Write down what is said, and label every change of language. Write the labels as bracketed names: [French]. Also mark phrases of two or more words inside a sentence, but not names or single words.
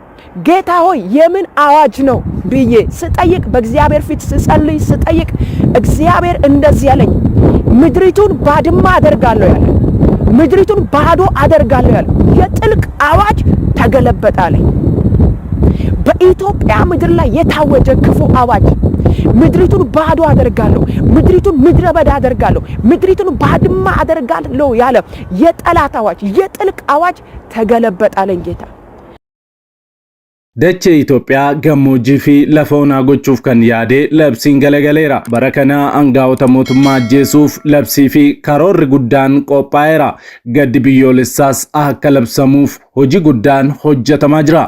[Amharic] ጌታ ሆይ የምን አዋጅ ነው ብዬ ስጠይቅ በእግዚአብሔር ፊት ስጸልይ ስጠይቅ እግዚአብሔር እንደዚህ ያለኝ ምድሪቱን ባድማ አደርጋለሁ ያለ ምድሪቱን ባዶ አደርጋለሁ ያለ የጥልቅ አዋጅ ተገለበጣለኝ። በኢትዮጵያ ምድር ላይ የታወጀ ክፉ አዋጅ ምድሪቱን ባዶ አደርጋለሁ፣ ምድሪቱን ምድረ በዳ አደርጋለሁ፣ ምድሪቱን ባድማ አደርጋለሁ ያለ የጠላት አዋጅ የጥልቅ አዋጅ ተገለበጣለኝ ጌታ። [Oromo] Dachee Itoophiyaa gammoojjii fi lafa onaa gochuuf kan yaade labsiin galagaleera. Bara kana aangaa'ota mootummaa ajjeesuuf labsii fi karoorri guddaan qophaa'eera. Gaddi biyyoolessaas akka labsamuuf hojii guddaan hojjetamaa jira.